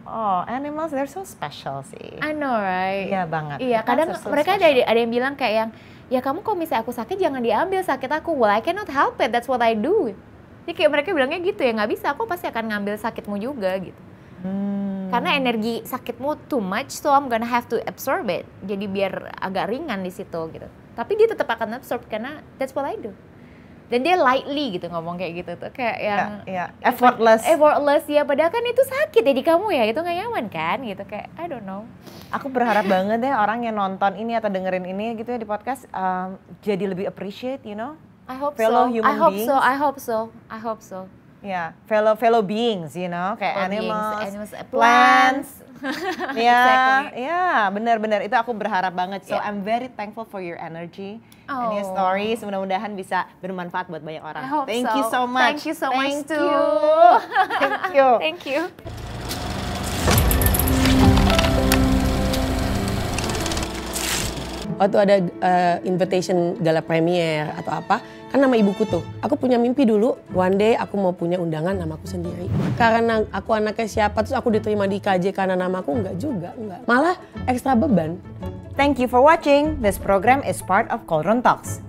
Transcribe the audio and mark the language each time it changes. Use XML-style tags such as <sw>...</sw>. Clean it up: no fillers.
<en>Oh animals they're so special sih. I know right.</en> <id>Iya banget. Iya kadang so mereka ada yang bilang kayak yang ya kamu kalau misalnya aku sakit jangan diambil sakit aku.</id> <en>Well I cannot help it. That's what I do.</en> <id>Jadi kayak mereka bilangnya gitu ya, nggak bisa, aku pasti akan ngambil sakitmu juga gitu. Karena energi sakitmu</id> <en>too much, so I'm gonna have to absorb it.</en> <id>Jadi biar agak ringan di situ gitu. Tapi dia tetap akan absorb karena</id> <en>that's what I do.</en> <id>Dan dia lightly gitu ngomong kayak gitu tuh, kayak yang</id> <en>effortless</en> <id>ya, padahal kan itu sakit ya di kamu ya, itu nggak nyaman kan gitu, kayak</id> <en>I don't know.</en> <id>Aku berharap banget ya orang yang nonton ini atau dengerin ini gitu ya di podcast jadi lebih appreciate, you know.</id> <en>I hope fellow so. Human beings. I hope so. Yeah, fellow beings, you know, kayak animals, plants.</en> <id>Ya, benar-benar itu aku berharap banget.</id> <en>So I'm very thankful for your energy and your stories.</en> <id>Mudah-mudahan bisa bermanfaat buat banyak orang.</id> <en>Thank you so much. Thank you so much too. Thank you. Thank you.</en> <id>Waktu ada invitation gala premier atau apa, kan nama ibuku tuh. Aku punya mimpi dulu,</id> <en>one day</en> <id>aku mau punya undangan namaku sendiri. Karena aku anaknya siapa, terus aku diterima di KJ karena namaku, enggak juga, enggak. Malah ekstra beban.</id> <en>Thank you for watching. This program is part of Cauldron Talks.</en>